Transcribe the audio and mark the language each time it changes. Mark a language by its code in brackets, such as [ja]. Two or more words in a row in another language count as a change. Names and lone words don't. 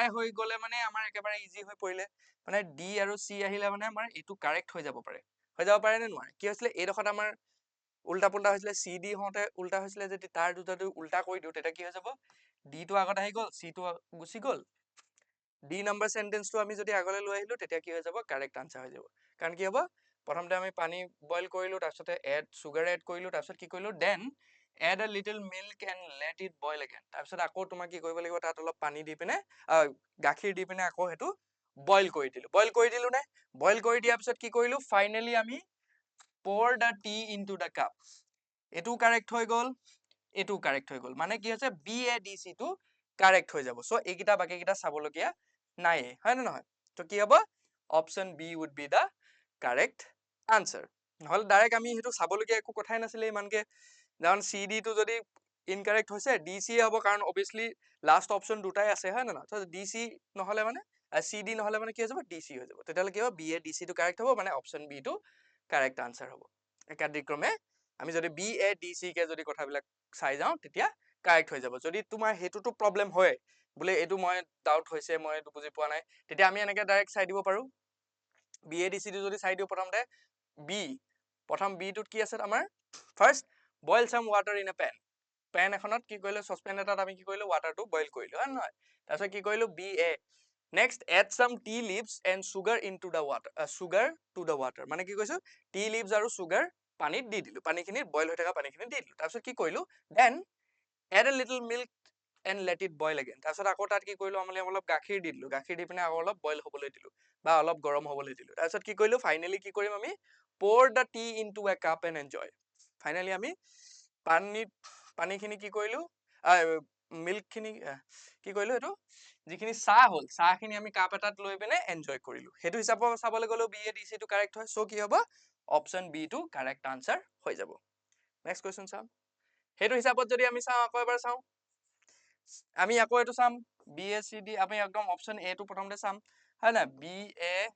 [as] হৈ গ'লে মানে আমাৰ একেবাৰে ইজি হৈ পৰিলে মানে ডি আৰু চি আহিলে মানে আমাৰ এইটো কাৰেক্ট হৈ যাব পাৰে নে নোৱাৰে কি হৈছিলে এইডোখৰত আমাৰ উল্টা পুল্টা হৈছিলে চি ডি হওঁতে উল্টা হৈছিলে যদি তাৰ দুটাটো উল্টা কৰি দিওঁ তেতিয়া কি হৈ যাব ডি টো আগত আহি গ'ল চি টো গুচি গ'ল ডি নম্বৰ সেন্টেন্সটো আমি যদি আগলৈ লৈ আহিলো তেতিয়া কি হৈ যাব [en] correct answer [as] হৈ যাব কাৰণ কি হ'ব প্ৰথমতে আমি পানী বইল কৰিলো তাৰপিছতে [en] sugar add [as] কৰিলো তাৰপিছত কি কৰিলো [en] then add a little milk and let it boil again [as] তাৰপিছত আকৌ তোমাক কি কৰিব লাগিব তাত অলপ পানী দি পিনে গাখীৰ দি পিনে আকৌ সেইটো বইল কৰি দিলো নে বইল কৰি দিয়াৰ পিছত কি কৰিলো ফাইনেলি আমি [en] pour the tea into the cup [as] এইটো কাৰেক্ট হৈ গ'ল এইটো কাৰেক্ট হৈ গ'ল মানে কি হৈছে বি এ ডি চি টো কাৰেক্ট হৈ যাব সো এইকেইটা বাকীকেইটা চাবলগীয়া নাই হয় নে নহয় তো কি হ'ব অপচন বি [en] would be the correct answer [as] নহলে ডাইৰেক্ট আমি সেইটো চাবলগীয়া একো কথাই নাছিলে ইমানকে কাৰণ চি ডি টো যদি ইনকাৰেক্ট হৈছে ডি চি হ'ব কাৰণ অবভিয়াছলি লাষ্ট অপচন দুটাই আছে হয় নে নহয় তো ডি চি নহলে মানে চি ডি নহলে মানে কি হৈ যাব ডি চি হৈ যাব তেতিয়াহ'লে কি হ'ব বি এ ডি চি টো কাৰেক্ট হ'ব মানে অপচন বি টো [en] correct answer [as] হ'ব একাদিক্ৰমে আমি যদি বি এ ডি চি কে যদি কথাবিলাক চাই যাওঁ তেতিয়া কাৰেক্ট হৈ যাব যদি তোমাৰ হেতুটো প্ৰবলেম হয় বোলে এইটো মই ডাউট হৈছে মই এইটো বুজি পোৱা নাই তেতিয়া আমি এনেকে ডাইৰেক্ট চাই দিব পাৰো বি এ ডি চি টো যদি চাই দিওঁ প্ৰথমতে প্ৰথম বি টোত কি আছে আমাৰ [en] first boil some water in a pan [as] এখনত কি কৰিলো চচপেন এটাত আমি কি কৰিলো ৱাটাৰটো বইল কৰিলো হয় নহয় তাৰপিছত কি কৰিলো বি এ [en] next add some tea leaves and sugar into the water sugar to the water [as] মানে কি কৈছো [en] tea leaves [as] আৰু sugar পানীত দি দিলো পানীখিনি বইল হৈ থকা পানীখিনি দি দিলো তাৰপিছত কি কৰিলো [en] then add a little milk and let it boil again [as] তাৰপিছত আকৌ তাত কি কৰিলো আমি অলপ গাখীৰ দি দিলো গাখীৰ দি পিনে আকৌ অলপ বইল হ'বলৈ দিলো বা অলপ গৰম হ'বলৈ দিলো তাৰপিছত কি কৰিলো ফাইনেলি কি কৰিম আমি [en] pour the tea into a cup and enjoy [as] ফাইনেলি আমি পানীখিনি কি কৰিলো মিল্ক খিনি কি কৰিলো এইটো যিখিনি চাহ হ'ল চাহখিনি আমি কাপ এটাত লৈ পিনে এনজয় কৰিলো সেইটো হিচাপত চাবলৈ গ'লেও বি এ ডি চি টো কাৰেক্ট হয় সো কি হ'ব অপচন বি টো [en] correct answer [as] হৈ যাব [en] next question [as] চাম সেইটো হিচাপত যদি আমি চাওঁ আকৌ এবাৰ চাওঁ আমি আকৌ এইটো চাম বি এ চি ডি আমি একদম অপচন এ টো প্ৰথমতে চাম হয় না বি এ